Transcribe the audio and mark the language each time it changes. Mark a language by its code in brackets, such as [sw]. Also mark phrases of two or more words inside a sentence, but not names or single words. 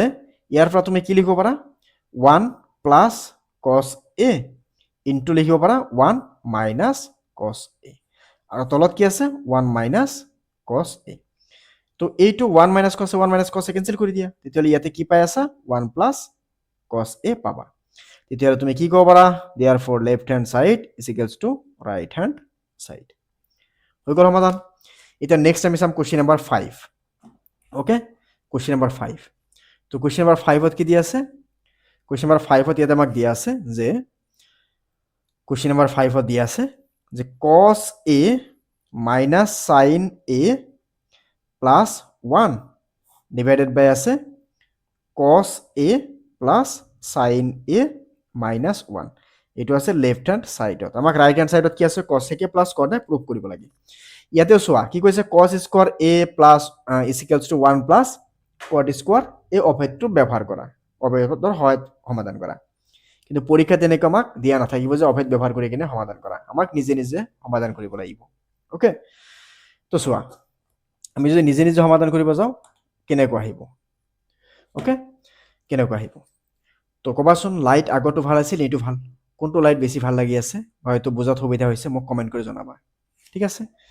[as] ইয়াৰ পৰা তুমি কি লিখিব পাৰা 1 [en] plus cos a into [as] লিখিব পাৰা 1 মাইনাস cos a আৰু তলত কি আছে 1 মাইনাস cos a তো এইটো 1 মাইনাস cos a কেনসেল কৰি দিয়া তেতিয়া হলে ইয়াতে কি পাই আছা 1 প্লাস cos a পাবা তেতিয়া তুমি কি ক'ব পাৰা [en] therefore left hand side is equals to right hand side [as] হৈ গ'ল সমাধান এতিয়া নেক্সট আমি চাম [en] question number [as] 5 ওকে [en] question number [as] 5 তো [en] question number [as] 5 ত কি দিয়া আছে [en] question number [as] 5 ত ইয়াতে আমাক দিয়া আছে যে [en] question number [as] 5 ত দিয়া আছে যে [en] cos a minus sin a plus 1 divided by [as] আছে [en] cos a plus sin a minus 1 [as] এটো আছে [en] left hand side [as] আমাক [en] right hand side [as] কি আছে [en] cos a plus cos a proof [as] কৰিব লাগে ইয়াতে চোৱা কি কৈছে [en] cos square a plus is equals to 1 plus cot square a [as] অভেদটো ব্যৱহাৰ কৰা অভেদৰ সহায়ত সমাধান কৰা কিন্তু পৰীক্ষাত এনেকৈ আমাক দিয়া নাথাকিব যে অভেদ ব্যৱহাৰ কৰি কিনে সমাধান কৰা আমাক নিজে নিজে সমাধান কৰিব লাগিব ওকে তো চোৱা আমি যদি নিজে নিজে সমাধান কৰিব যাও কেনেকৈ আহিব ওকে কেনেকৈ আহিব তো কবাচোন লাইট আগতো ভাল আছিল এইটো ভাল কোনটো লাইট বেছি ভাল লাগি আছে হয়তো বুজাত সুবিধা হৈছে মোক কমেন্ট কৰি জনাবা ঠিক আছে